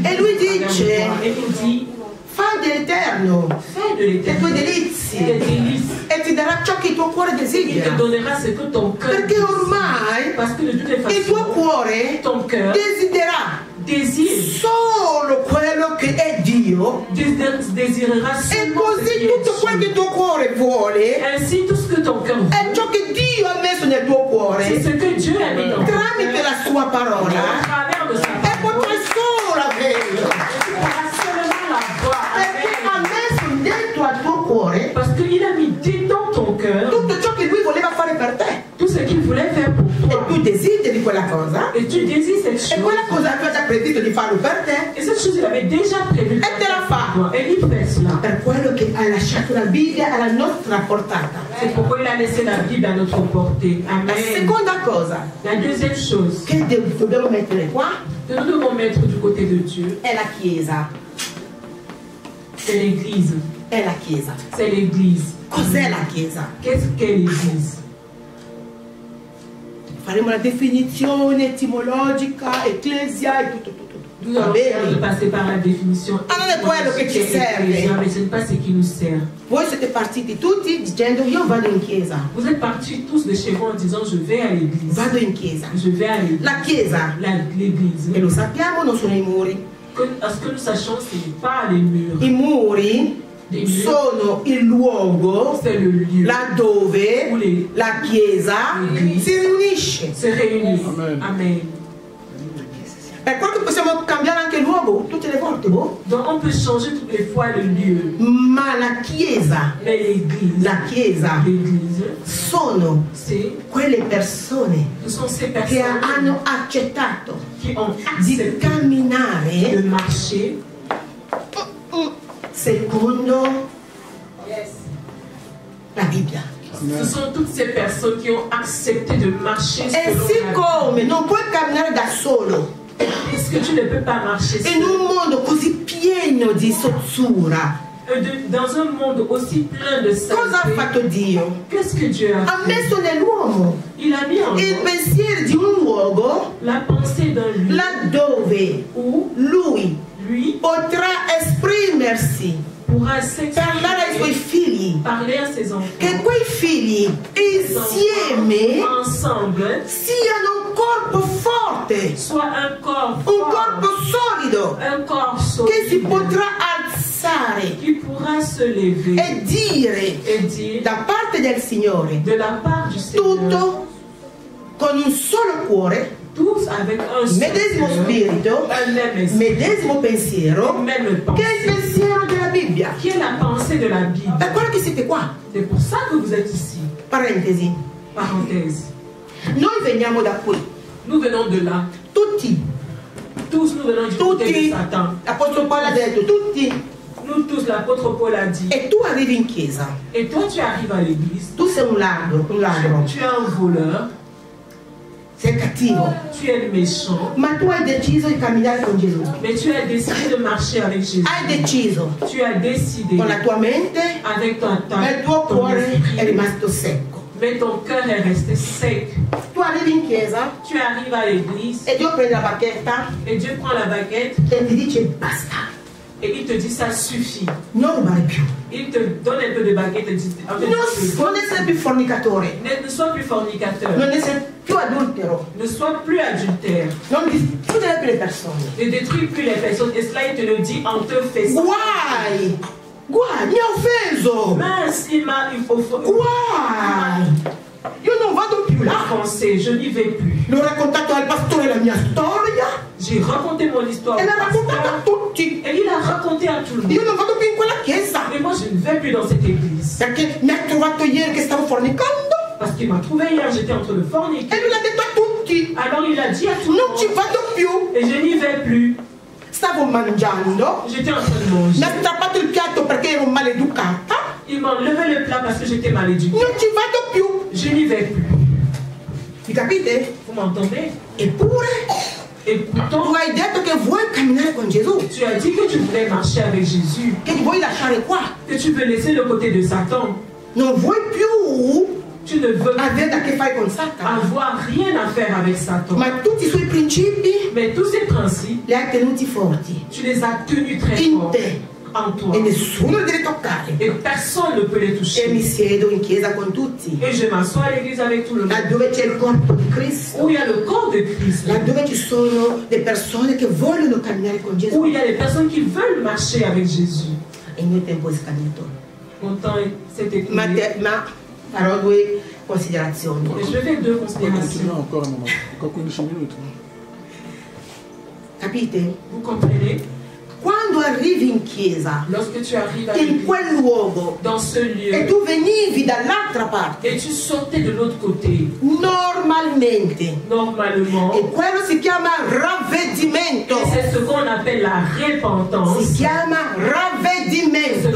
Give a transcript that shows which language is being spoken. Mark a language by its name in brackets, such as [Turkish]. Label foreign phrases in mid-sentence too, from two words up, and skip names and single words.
[Italian] E lui [French] bouge à travers [Italian] dice, [French] toi. Et il dit, [Italian] Fai dell'eterno [French] fais de [Italian] le tue [French] l'éternel [Italian] delizie [French] tes délices. [Italian] e ti darà ciò che il tuo cuore [French] Il te [Italian] desidera. [French] donnera ce que ton cœur [Italian] Perché [French] désire. [Italian] ormai [French] Parce que de toutes les [Italian] il tuo [French] façons, [Italian] cuore [French] ton cœur [Italian] desiderà [French] désire, [Italian] solo quello che è Dio, [French] désirera [Italian] e [French] seulement ce [Italian] così [French] qui est [Italian] tutto quel che [French] Dieu. [Italian] il tuo cuore vuole [French] Ainsi, tout ce que ton cœur [Italian] è [French] veut, [Italian] ciò che Dio ha messo nel tuo [French] c'est [Italian] cuore [French] ce que Dieu a mis dans ton cœur. [Italian] tramite la sua [French] À [Italian] parola, [French] travers de sa [Italian] e [French] parole. [Italian] potrai solo averlo [French] Tu pourras seulement la voir. [Italian] perché ha [French] Amen. [Italian] messo dentro al tuo cuore [French] Parce qu'il a mis dans ton cœur [Italian] tutto ciò che lui voleva fare per te, [French] tout ce qu'il voulait faire pour [Italian] e [French] toi. [Italian] tu desideri quella cosa, [French] Et tu désires cette [Italian] e [French] chose. [Italian] quella cosa aveva già previsto di farlo per te, [French] Et cette chose, il avait déjà prévu. [Italian] e te la fa. [French] Et il fait cela. [Italian] Per quello che hai lasciato la Bibbia alla nostra portata. [French] C'est pourquoi il a laissé la Bible à notre portée. [Italian] La [French] Amen. [Italian] seconda cosa [French] La deuxième chose [Italian] che dobbiamo mettere qua [French] que nous devons mettre du côté de Dieu, [Italian] è la Chiesa. [French] c'est l'Église. [Italian] È la Chiesa. [French] C'est l'Église. [Italian] Cos'è la Chiesa? [French] Qu'est-ce qu'est l'Église? [Italian] Faremo la definizione etimologica, ecclesia e tutto. [French] Nous [Italian] Va [French] allons faire de [Italian] bene. [French] passer par la définition. [Italian] Ah, non è quello che ci serve. [French] Mais ce n'est pas ce qui nous sert. [Italian] Voi siete partiti tutti dicendo io vado in chiesa. [French] Vous êtes partis tous de chez vous en disant je vais à l'église. [Italian] Vado in chiesa. [French] Je vais à l'église. [Italian] La Chiesa, [French] L'église. [Italian] e lo sappiamo, non sono i muri. [French] À ce que nous sachions, ce n'est pas les murs. [Italian] I muri [French] Les murs, [Italian] sono il luogo [French] c'est le lieu [Italian] laddove [French] où les [Italian] la Chiesa si riunisce. [French] se réunissent. [Italian] Amen. [French] Amen. [Italian] Per quello che possiamo cambiare anche il luogo tutte le volte, boh. [French] Donc on peut changer toutes les fois le lieu. [Italian] Ma la Chiesa, [French] Mais l'église, [Italian] l'Église sono [French] c'est, [Italian] quelle persone [French] ce sont ces [Italian] che [French] personnes [Italian] hanno accettato [French] qui ont [Italian] di [French] accepté de [Italian] camminare [French] marcher [Italian] secondo la Bibbia. [French] Ce sont toutes ces personnes qui ont accepté de marcher [Italian] E [French] selon la [Italian] siccome non puoi camminare da solo [French] Bible. Puisque tu ne peux pas marcher [Italian] in [French] seul. [Italian] un mondo così pieno di sozzura, [French] Dans un monde aussi plein de [Italian] cosa ha [French] saleté, [Italian] fatto Dio? [French] qu'est-ce que Dieu a [Italian] Ha [French] fait? [Italian] messo nell'uomo [French] Il a mis en [Italian] il [French] nous [Italian] pensiero di un luogo [French] la pensée d'un lieu [Italian] laddove [French] où [Italian] lui [French] lui [Italian] potrà esprimersi, [French] pourra [Italian] parlare ai suoi [French] s'exprimer, [Italian] figli, [French] parler à ses enfants. [Italian] che quei figli insieme [French] ensemble [Italian] siano un corpo forte, [French] soit un corps [Italian] un [French] fort, [Italian] corpo solido, [French] un corps [Italian] che si [French] solide [Italian] potrà alzare [French] qui pourra se lever [Italian] e dire [French] et dire [Italian] da parte del Signore [French] de la part du Seigneur, [Italian] tutto con un solo cuore, [French] tous avec un seul [Italian] medesimo [French] cœur, [Italian] spirito, [French] un même esprit, [Italian] medesimo pensiero, [French] même [Italian] che è il [French] pensée, [Italian] pensiero della Bibbia. [French] qui est la pensée de la Bible. [Italian] Per quello che siete qua, [French] C'est pour ça que vous êtes ici. [Italian] parentesi, [French] Parenthèse. [Italian] noi veniamo da qui, [French] Nous venons de là. [Italian] tutti, [French] Tous nous venons du côté de [Italian] tutti, [French] Satan. [Italian] l'Apostolo Paolo ha detto, tutti, [French] Nous tous, l'apôtre Paul a dit. [Italian] e tu arrivi in chiesa, [French] Et toi, tu arrives à l'église. [Italian] tu sei un ladro, [French] Tu es un voleur. [Italian] sei cattivo, [French] tu es méchant, [Italian] ma tu hai deciso di camminare con Gesù. [French] mais tu as décidé de marcher avec Jésus. [Italian] Hai deciso, [French] Tu as décidé [Italian] con la tua mente, [French] avec [Italian] ma il tuo [French] ton [Italian] cuore è [French] esprit, [Italian] rimasto secco. [French] mais ton cœur est resté sec. [Italian] Tu arrivi in chiesa [French] Tu arrives à l'église [Italian] e Dio prende la bacchetta [French] et Dieu prend la baguette [Italian] e ti dice basta, [French] et il te dit ça suffit. [Italian] non rubare più. [French] Il te donne un peu de baguette et dit en fait, [Italian] Non essere più fornicatore, [French] ne sois plus fornicateur, [Italian] non essere più adultero, [French] ne sois plus adultère, [Italian] non distruggere più le persone. [French] ne détruis plus les personnes. Et cela, il te le dit en te faisant. [Italian] Guai! Guai, mi ha offeso! [French] Mince, il m'a [Italian] Guai! Io non vado più là. [French] offensé, je n'y vais plus. [Italian] L'ho raccontato al pastore la mia storia [French] J'ai raconté mon histoire [Italian] e [French] au [Italian] l'ha raccontata a [French] pasteur [Italian] tutti. [French] et il a raconté à tout le monde. [Italian] Io non vado più in quella chiesa [French] Mais moi, je ne vais plus dans cette église. [Italian] perché mi ha trovato ieri che stavo fornicando [French] Parce qu'il m'a trouvé hier, j'étais en train de forniquer. [Italian] e lui l'ha detto a tutti. [French] Alors il a dit à tout le [Italian] Non ci [French] monde [Italian] vado più. [French] et je n'y vais plus. [Italian] Stavo mangiando, [French] J'étais en train de [Italian] mi [French] manger. [Italian] ha strappato il piatto perché ero maleducata. [French] Il m'a enlevé le plat parce que j'étais mal éduquée. [Italian] Non ci vado più. [French] Je n'y vais plus. [Italian] Mi capite? [French] Vous m'entendez? [Italian] Eppure [French] Et [Italian] tu [French] pourtant, [Italian] hai detto che vuoi camminare con Gesù, [French] tu as dit que tu voulais marcher avec Jésus, [Italian] che ti vuoi lasciare qua. [French] que tu veux laisser le côté de Satan. [Italian] Non vuoi più [French] Tu ne veux [Italian] avere a che fare con Satana. [French] avoir rien à faire avec Satan. [Italian] Ma tutti i suoi principi [French] Mais tous ces principes, [Italian] li hai tenuti forti [French] tu les as tenus très [Italian] in [French] forts [Italian] te [French] en toi. [Italian] e nessuno li deve toccare. [French] Et personne ne peut les [Italian] E mi [French] toucher. [Italian] siedo in chiesa con tutti, [French] Et je m'assois à l'église avec tout le monde. [Italian] laddove c'è il corpo di Cristo, [French] Où il y a le corps de Christ. [Italian] laddove ci sono le persone che vogliono camminare con [French] Où [Italian] Gesù. [French] il y a les personnes qui veulent marcher avec Jésus. [Italian] E il mio tempo è scaduto. [French] Mon temps s'est [Italian] Ma [French] écoulé. [Italian] farò due considerazioni. [French] Et je fais deux On va continuer considérations. encore un moment. Encore 15 minutes. [Italian] Capite? [French] Vous comprenez? [Italian] Quando arrivi in chiesa, [French] Lorsque tu arrives à [Italian] in [French] l'église, [Italian] quel luogo, [French] dans ce [Italian] e [French] lieu, [Italian] tu venivi dall'altra parte, [French] et tu sortais de l'autre côté, [Italian] normalmente, [French] normalement, [Italian] e quello si chiama [French] et [Italian] ravvedimento. [French] c'est ce qu'on appelle la repentance. [Italian] Si chiama [French] Ce qu'on [Italian] ravvedimento.